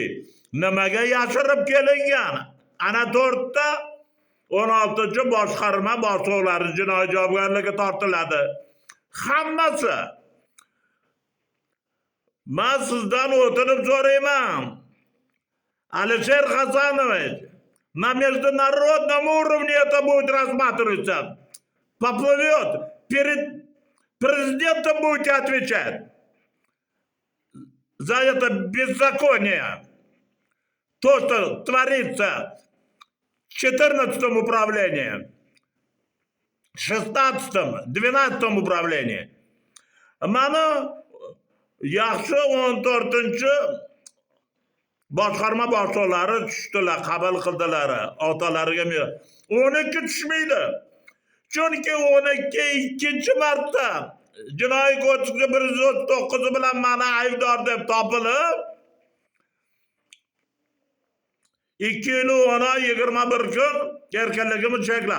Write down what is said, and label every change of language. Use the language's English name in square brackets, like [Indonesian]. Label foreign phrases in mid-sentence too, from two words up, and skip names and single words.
[Uzbek] Nimaga yashirib kelingan? Ana 4ta 16-boshqarma boshliqlari jinoiy javobgarlikka tortiladi. Hammasi. Men sizdan o'tinib so'rayman. Alisher Hasanovich, [Russian] на международном уровне это будет рассматриваться. Поплывет. Перед президентом будете отвечать за это беззаконие. То, что творится в 14-м управлении, 16-м, 12-м управлении. [Uzbek] Mana yaxshi 14-chi boshqarma boshliqlari tushdilar, qabul qildilar, otalariga 12 tushmaydi. Chunki 12 ikkinchi marta jinoiy kodeksi 139 bilan mana aybdor deb topilib 2 yil 10 oy 21 kun erkinligimni cheklab.